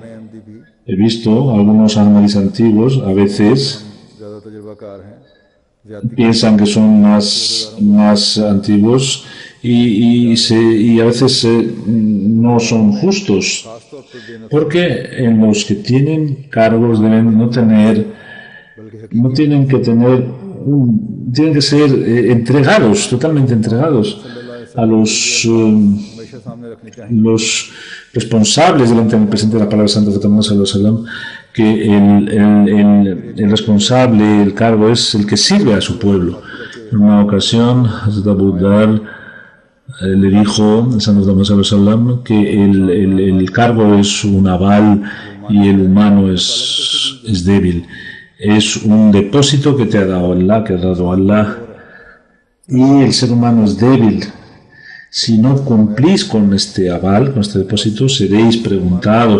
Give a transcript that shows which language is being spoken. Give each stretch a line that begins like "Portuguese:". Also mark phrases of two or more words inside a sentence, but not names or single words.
Spanish: He visto algunos Ahmadis antiguos, a veces piensan que son más antiguos y a veces no son justos, porque en los que tienen cargos tienen que ser entregados, totalmente entregados a los responsables delante del presidente de la palabra santa de Muhammad
Arabic: صلى الله عليه وسلم,
Spanish: que el responsable, el cargo, es el que sirve a su pueblo. En una ocasión, Hazrat Abu Dhar le dijo al Santo Muhammad
Arabic: صلى الله عليه وسلم
Spanish: que el cargo es un aval y el humano es débil. Es un depósito que te ha dado Allah, y el ser humano es débil. Si no cumplís con este aval, con este depósito, seréis preguntados.